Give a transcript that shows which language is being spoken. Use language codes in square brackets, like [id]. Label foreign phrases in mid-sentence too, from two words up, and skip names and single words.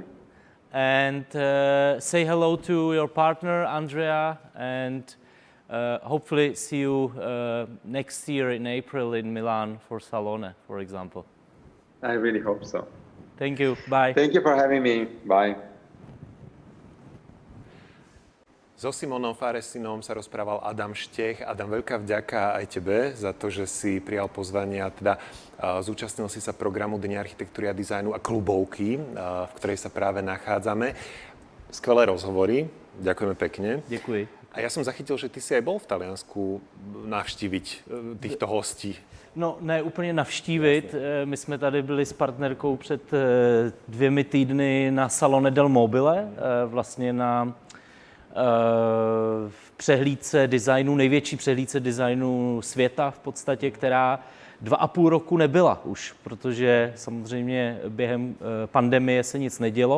[en] And say hello to your partner, Andrea, and hopefully see you next year in April in Milan for Salone, for example. I really hope so. Thank you. Bye. Thank you for having me. Bye. [sk] So Simonom Farresinom sa rozprával Adam Štěch. Adam, veľká vďaka aj tebe za to, že si prijal pozvanie a teda zúčastnil si sa programu Dne architektúry a dizajnu a Clubovky, v ktorej sa práve nachádzame. Skvelé rozhovory. Ďakujeme pekne. [cs] Děkuji. [sk] A ja som zachytil, že ty si aj bol v Taliansku navštíviť týchto hostí. [cs] No, ne úplně navštívit. My jsme tady byli s partnerkou před 2 týdny na Salone del Mobile, vlastně na v přehlídce dizajnu, největší přehlídce dizajnu světa v podstatě, která 2,5 roku nebyla už, protože samozřejmě během pandemie se nic nedělo.